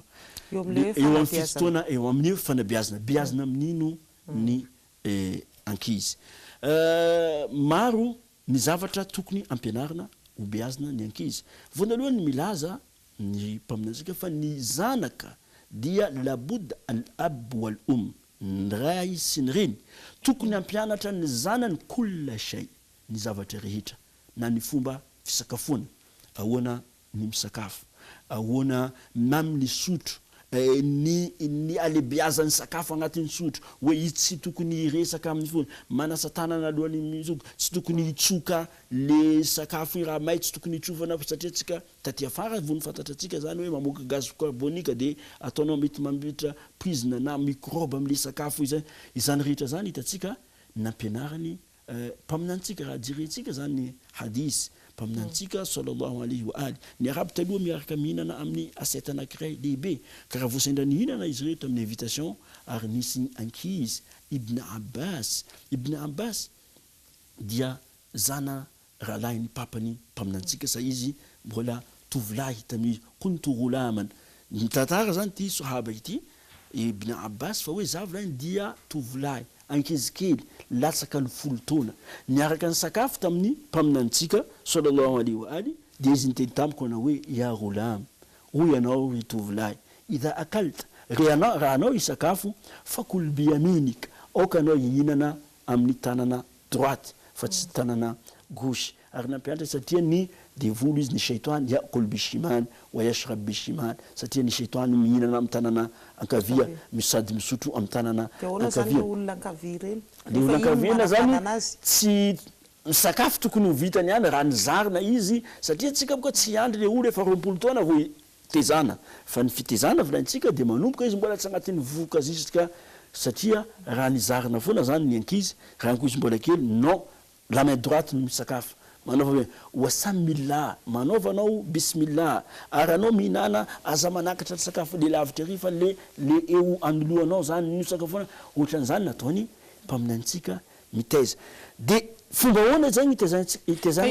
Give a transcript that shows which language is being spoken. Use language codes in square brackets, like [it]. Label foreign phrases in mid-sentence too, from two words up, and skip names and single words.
[mg] Eo amin'ny fito taona eo amin'ny fanabeazana. Beazina amin'ino ny ankizy. Maro ny zavatra tokony ampianarina ho beazina ny ankizy. Voanalohany milaza ny mpaminantsika fa ny zanaka dia [ar] لابد الأب والأم. [mg] Ny ray sy ny reny tokony ampianatra ny zanany [ar] كل شيء, [mg] ny zavatra rehetra na ny fomba fisakafoana, ahoana ny misakafo, ahoana mamy ny sotro, ny alebiazan'ny sakafo agnatin'ny sotro hoe izy tsy tokony resaka amin'ny foana manasa tanana alohan'ny mizoko, tsy tokony hitsoka le sakafo raha may, tsy tokony hitsofana satria tsika taty afara vao nifantatratsika zany hoe mamoaka gaz carbonika dia ataonao mety mampiditra prizina na microbe amin'le sakafo izany rehetra zany hitatsika nampianarany mpaminantsika raha jirentsika zany hadis mpaminantsika [ar] صلى الله عليه وآله. [mg] Ny arabe taloha miaraka mihinana amin'ny assiette anankiray lehibe ka raha voasendra nihinana izy reto amin'ny invitation ary nisy ny ankizy Ibn Abbas dia zana rahalahy ny papany mpaminantsika sa izy mbola tovolahy tamin'ny [ar] كنت غلاما. [mg] Ny tantara zany ty sahaba ity Ibn Abbas fa hoe zavolahy dia tovolahy ankizy kely latsaka ny 10 taona niaraka ny sakafo tamin'ny mpaminantsika [ar] صلى الله عليه وآله [mg] dia izy niteny tamiko na hoe [ar] يا غلام, [mg] hoy ianao tovolahy, [ar] إذا أكلت [mg] raha anao isakafo [ar] فكل بيمينك, [mg] aoka anao hihinana amin'ny tanana droite fa tsy tanana gauche. Ary nampianatra satria ny devolo izy ny shaitan [ar] يأكل بشماله ويشرب بشماله, [mg] satria ny shaitan mihinana amin'ny tanana ankavia misady misotro amin'ny tanana ankavia olona ankavia reny le olona ankavia zany tsy misakafo tokony ho vitany ihany raha nizarina izy satria tsika boka tsy andry le olo efa 20 taona vo tezana fa ny fitezana volaintsika de manomboka izy mbola tsy agnatin'ny voka zisika satria raha nizarina foana zany ny ankizy raha ankoizy mbola kely [fr] non la main droite [mg] no misakafo manaova hoe wasamillah manaovanao bismillah ary anao mihinana aza manakatra ny sakafo le lavitra ry fa le eo anoloanao zany ny sakafona ohatran'izany nataony mpaminantsika miteza de fomba hoana zany itezana